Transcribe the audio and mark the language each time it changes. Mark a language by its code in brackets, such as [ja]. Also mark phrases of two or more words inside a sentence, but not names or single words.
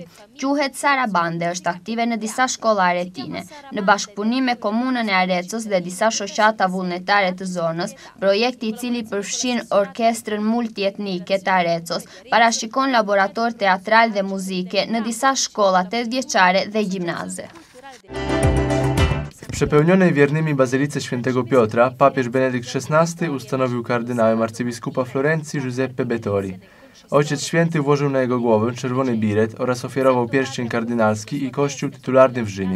[sq] Quhet Sarabande, është aktive në disa shkolla aretine. Në bashkëpunim me komunën e Arezzos dhe disa shoqata vullnetare të zonës, projekti I cili përfshin orkestrën multietnike të Arezzos, parashikon laborator teatral dhe muzike në disa shkolla 8 vjeçare dhe gjimnaze. [pl] W przepełnionej wiernymi bazylice świętego Piotra papież Benedykt XVI ustanowił kardynałem arcybiskupa Florencji Giuseppe Bettori. Ojciec Święty włożył na jego głowę czerwony biret oraz ofiarował pierścień kardynalski I kościół tytularny w Rzymie.